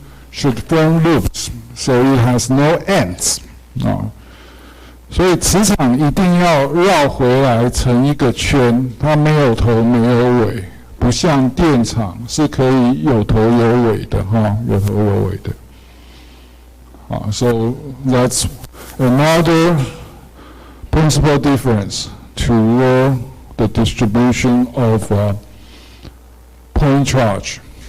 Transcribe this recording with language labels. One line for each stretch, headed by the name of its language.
English: should form loops, so it has no ends.
Chinese: 所以磁场一定要绕回来成一个圈，它没有头没有尾，不像电场是可以有头有尾的有头有尾的。
English: So that's another principal difference to the distribution of point charge.